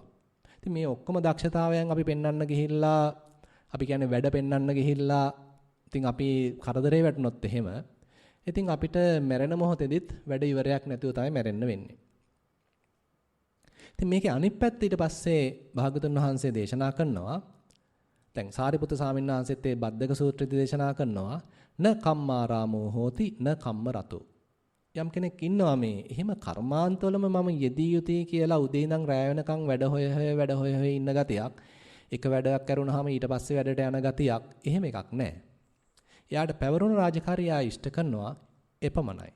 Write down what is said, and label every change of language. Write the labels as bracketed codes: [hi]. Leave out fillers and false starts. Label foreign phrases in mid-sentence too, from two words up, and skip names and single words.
[si] ඉතින් මේ ඔක්කොම දක්ෂතාවයන් අපි පෙන්වන්න ගිහිල්ලා අපි කියන්නේ වැඩ පෙන්වන්න ගිහිල්ලා ඉතින් අපි කරදරේ වැටුනොත් එහෙම ඉතින් අපිට මැරෙන මොහොතේදීත් වැඩ ඉවරයක් නැතුව තමයි මැරෙන්න වෙන්නේ. ඉතින් මේකේ අනිත් පැත්ත ඊට පස්සේ භාගතුන් වහන්සේ දේශනා කරනවා. දැන් සාරිපුත්‍ර ස්වාමීන් වහන්සේත් මේ බද්දක සූත්‍රයේදී දේශනා කරනවා [pi] න කම්මාරාමෝ හෝති න කම්ම රතෝ. [si] යම් කෙනෙක් ඉන්නවා මේ එහෙම කර්මාන්තවලම මම යෙදී යුතුයි කියලා උදේ ඉඳන් රැය වෙනකන් වැඩ හොය ඉන්න ගතියක්. එක වැඩක් කරුණාම ඊට පස්සේ වැඩට යන ගතියක්. එහෙම එකක් නැහැ. එයාට පැවරුණු රාජකාරිය ඉෂ්ට කරනවා එපමණයි.